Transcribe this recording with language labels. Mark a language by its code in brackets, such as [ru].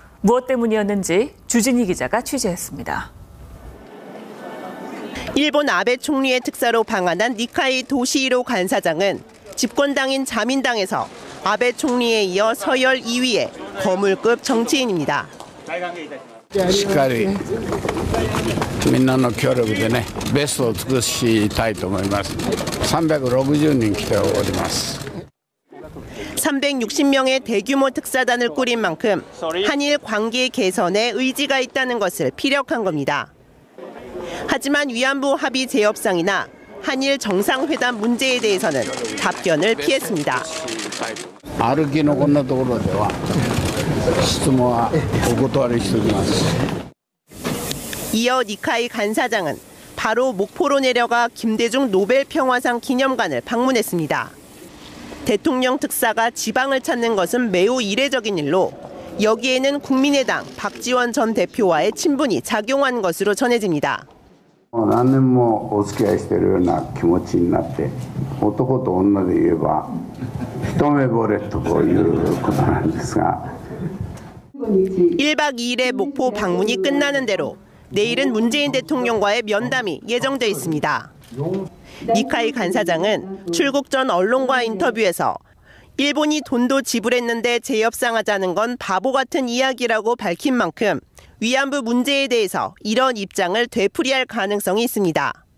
[ko] 무엇 때문이었는지 주진희 기자가 취재했습니다. 일본 아베 총리의 특사로 방한한 니카이 도시히로 간사장은 집권당인 자민당에서 아베 총리에 이어 서열 2위의 거물급 정치인입니다. [ja] しっかりみんなの協力でね、ベストを尽くしたいと思います。 360人来ております。 [ko] 360명의 대규모 특사단을 꾸린 만큼 한일 관계 개선에 의지가 있다는 것을 피력한 겁니다. 하지만 위안부 합의 재협상이나 한일 정상회담 문제에 대해서는 답변을 피했습니다. [ja] 歩きのこんなところでは質問はお断りしておきます。 [ko] 이어 니카이 간사장은 바로 목포로 내려가 김대중 노벨 평화상 기념관을 방문했습니다. 대통령 특사가 지방을 찾는 것은 매우 이례적인 일로 여기에는 국민의당 박지원 전 대표와의 친분이 작용한 것으로 전해집니다. [ja] 何年もお付き合いしているような気持ちになって、男と女で言えば一目惚れとこういうことなんですが。 [ko] 1박 2일의 목포 방문이 끝나는 대로 내일은 문재인 대통령과의 면담이 예정돼 있습니다. 니카이 간사장은 출국 전 언론과 인터뷰에서 일본이 돈도 지불했는데 재협상하자는 건 바보 같은 이야기라고 밝힌 만큼 위안부 문제에 대해서 이런 입장을 되풀이할 가능성이 있습니다.